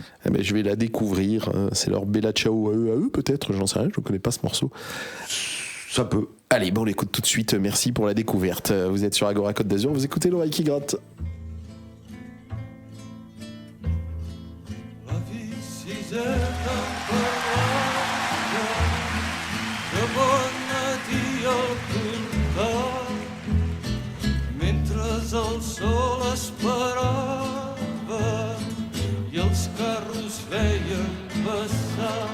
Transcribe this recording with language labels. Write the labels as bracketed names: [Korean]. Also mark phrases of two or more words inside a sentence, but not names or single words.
[French] Eh ben, je vais la découvrir. C'est leur Bella Ciao à eux peut-être, j'en sais rien, je ne connais pas ce morceau. Ça peut. Allez, on l'écoute tout de suite. Merci pour la découverte. Vous êtes sur Agora Côte d'Azur, vous écoutez l'oreille qui gratte. [Catalan] La vie siseta parada, de bona dia al portal, mentre el sol esperava i els carros veien passar.